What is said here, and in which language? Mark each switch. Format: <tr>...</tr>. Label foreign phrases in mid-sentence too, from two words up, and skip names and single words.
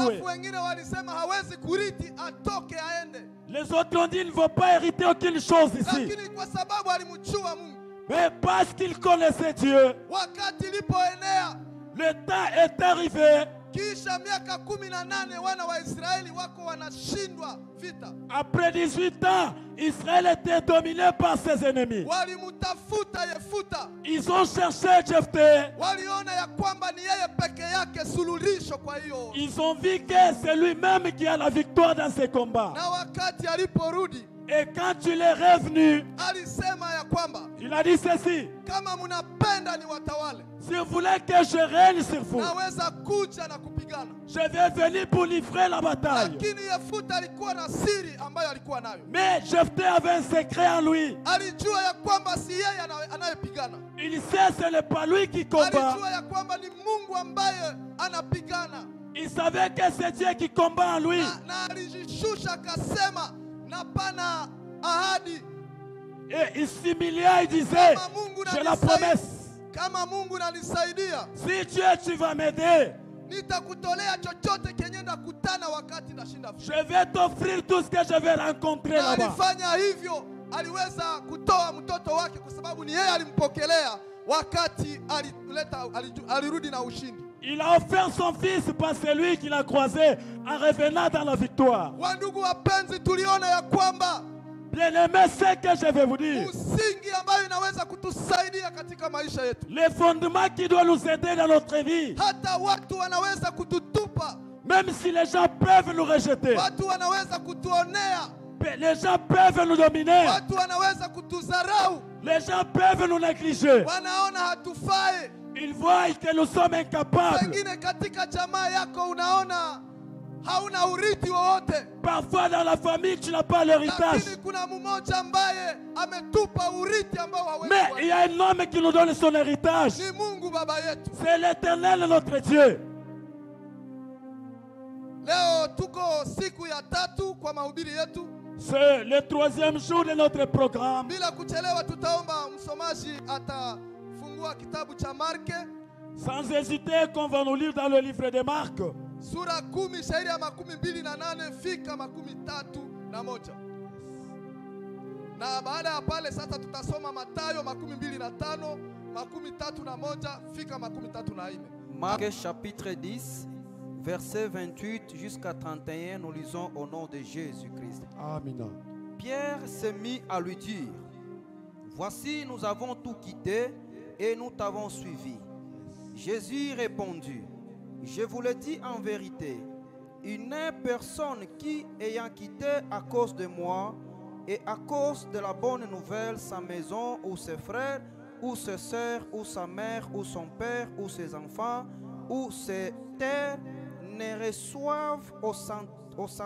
<sw>Alafu wengine walisema hawezi kurithi, atoke aende.</sw> <fr>Les autres ont dit qu'il ne faut pas hériter aucune chose ici.</fr> <sw>Lakini kwa sababu alimjua Mungu,</sw> <fr>Mais parce qu'il connaissait Dieu,</fr> <sw>wakati ilipoenea</sw> <fr>le temps est arrivé.</fr> <sw>kisha miaka 18 wana wa Israeli wako wanashindwa vita.</sw> <fr>Après 18 ans, Israël était dominé par ses ennemis.</fr> <sw>Walimtafuta Yefuta,</sw> <fr>Ils ont cherché Jephthé.</fr> <sw>waliona ya kwamba ni yeye peke yake suluhisho. Kwa hiyo</sw> <fr>Ils ont vu que c'est lui-même qui a la victoire dans ces combats.</fr> <sw>na wakati aliporudi,</sw> <fr>Et quand il est revenu,</fr> <sw>alisema ya kwamba</sw> <fr>il a dit ceci:</fr> <sw>kama mnapenda ni watawale,</sw> <fr>si vous voulez que je règne sur vous,</fr> <sw>naweza kuja na kupigana.</sw> <fr>je vais venir pour livrer la bataille.</fr> <sw>Lakini Yefuta alikuwa na siri ambayo alikuwa nayo.</sw> <fr>Mais Jephthé avait un secret en lui.</fr> <sw>Alijua ya kwamba si yeye anayepigana.</sw> <fr>Il sait que ce n'est pas lui qui combat.</fr> <sw>Alijua ya kwamba ni Mungu ambaye anapigana.</sw> <fr>Il savait que c'est Dieu qui combat en lui.</fr> <sw>Na alijishusha akasema, na pana ahadi.</sw> <fr>Et il s'humiliait, il disait:</fr> <sw>Kama Mungu</sw> <fr>j'ai la promesse.</fr> <sw>Kama Mungu nanisaidia,</sw> <fr>Si Dieu, tu vas m'aider,</fr> <sw>nitakutolea chochote kenye ndakutana wakati nashinda vita.</sw> <fr>je vais t'offrir tout ce que je vais rencontrer</fr> <sw>Na</sw> <fr>là-bas.</fr> <sw>alifanya hivyo, aliweza kutoa mtoto wake kwa sababu ni yeye alimpokelea wakati alirudi na ushindi.</sw> <fr>Il a offert son fils parce que c'est lui qui l'a croisé en revenant dans la victoire.</fr> <sw>Wandugu wapenzi, tuliona ya kwamba</sw> <fr>Bien-aimé, c'est que je vais vous dire.</fr> <sw>msingi ambayo inaweza kutusaidia katika maisha yetu.</sw> <fr>Les fondements qui doivent nous aider dans notre vie.</fr> <sw>Hata watu wanaweza kututupa,</sw> <fr>Même si les gens peuvent nous rejeter,</fr> <sw>watu wanaweza kutuonea,</sw> <fr>les gens peuvent nous dominer,</fr> <sw>watu wanaweza kutudharau,</sw> <fr>les gens peuvent nous négliger.</fr> <sw>wanaona hatufai.</sw> <fr>Ils voient que nous sommes incapables.</fr> <sw>Pengine katika jamaa yako unaona hauna urithi wowote,</sw> <fr>Parfois dans la famille, tu n'as pas l'héritage.</fr> <sw>lakini kuna mmoja ambaye ametupa urithi ambao hawezi</sw> <fr>Mais il</fr> <sw>kuacha.</sw> <fr>y a un homme qui nous donne son héritage.</fr> <sw>Ni Mungu Baba yetu.</sw> <fr>C'est l'Éternel, notre Dieu.</fr> <sw>Leo tuko siku ya tatu kwa mahubiri yetu.</sw> <fr>C'est le 3e jour de notre programme.</fr> <sw>Bila kuchelewa, tutaomba msomaji atafungua kitabu cha Marke</sw> <fr>Sans hésiter, qu'on va nous lire dans le livre de Marc.</fr> <sw>sura 10 shairi ya 28 fika 31. Na baada ya pale sasa tutasoma Mathayo 25 31 fika 34.</sw> <fr>Marc chapitre 10, verset 28 jusqu'à 31, nous lisons au nom de Jésus-Christ. Amen. Pierre s'est mis à lui dire: voici, nous avons tout quitté et nous t'avons suivi. Jésus répondit: je vous le dis en vérité, il n'est personne qui, ayant quitté à cause de moi et à cause de la bonne nouvelle sa maison ou ses frères ou ses sœurs, ou sa mère, ou son père, ou ses enfants, ou ses terres, ne reçoivent au</fr>